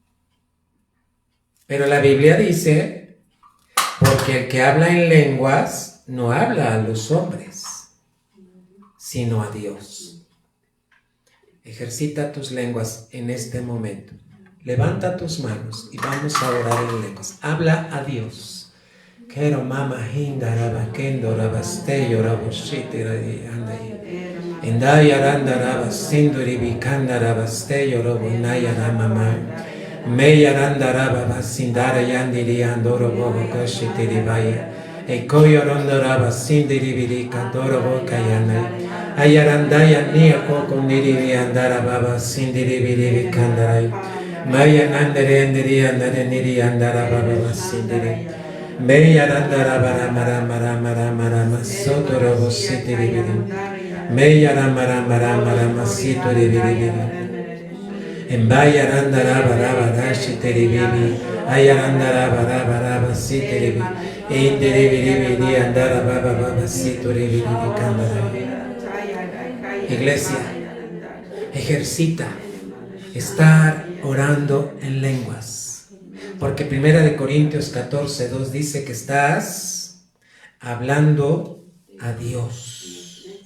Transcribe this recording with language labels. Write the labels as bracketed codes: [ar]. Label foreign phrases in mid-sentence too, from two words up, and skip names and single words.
[es] Pero la Biblia dice, porque el que habla en lenguas lenguas no habla a los hombres, sino a Dios. Ejercita tus lenguas en este momento. Levanta tus manos y vamos a orar en lenguas. Habla a Dios. Quiero mama hindaraba kendo rabasteyo raboshitira andai. Endaya randa rabasinduri bikanda rabasteyo robunaya ramama. Meya randa rabasindara yandiri andoro bobo koshitiri baya. Ekoyo rondo rabasindiri birika doro boka yanai. Ayarandaya niya koko niri andara babasindiri biri kandarai. Maya nandere andiri andare niri andara babasindiri. Meya randara bara mara mara mara mara masoto robositiri biri. Meya ramara mara mara masito biri. Embaya randara bara bara shitiri biri. Ayarandara bara bara basitiri biri. Indiri biri biri andara baba babasito biri kandarai. Iglesia, ejercita estar orando en lenguas, porque 1 Corintios 14:2 dice que estás hablando a Dios.